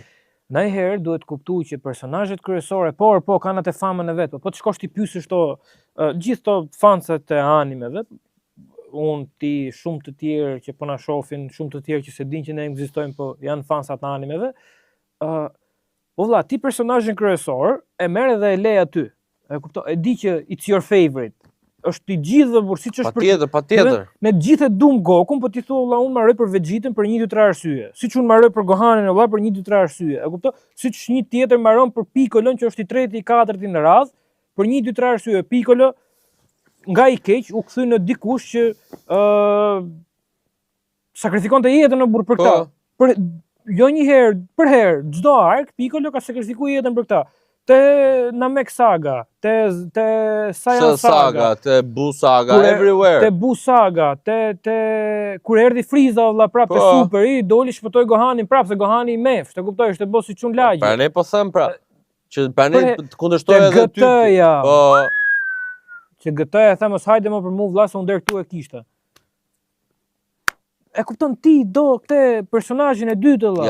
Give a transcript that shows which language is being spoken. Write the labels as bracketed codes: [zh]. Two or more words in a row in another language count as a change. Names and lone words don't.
[sq] Najherë duhet kuptuar që personazhet kryesore, po kanë atë famën e vet, po të shkosh ti pyesësh gjithë to fansat e animeve, unë ti shumë të tjerë që po na shohin, shumë të tjerë që se dinë që ne ekzistojmë, po janë fansat e animeve. Valla, ti personazhin kryesor e merr dhe e le aty. E kupton? E di që [en] it's your favorite. [sq] Është I gjithë por siç është patjetër. Ne gjithë e duam Gokun, po ti thua valla unë marroj për Vegetën për 1-2-3 arsye. Siç unë marroj për Gohanin valla për 1-2-3 arsye. E kupton? Siç një tjetër marron për Piccolon që është I tretë I katërti në radhë për 1-2-3 arsye. Piccolo nga I keq u kthy në dikush që sakrifikonte jetën në burr për këtë. Për jo një herë, për herë, çdo ark Piccolo ka sakrifikuar jetën për këtë. Te Namek Saga, te Saiyan Saga, te Buu Saga, everywhere. Te Buu Saga, te kur erdhi Frieza valla prapë te Super I doli shpëtoi Gohanin prapë se Gohani I mef, të kuptoj, ishte boss I çun lagje. Pra ne po them pra, që pra ne kundërshtoj edhe ty. Po. Që GT-ja tha mos hajde më për mua vlla se unë deri këtu e kishte. E kupton ti do këtë personazhin e dytë valla.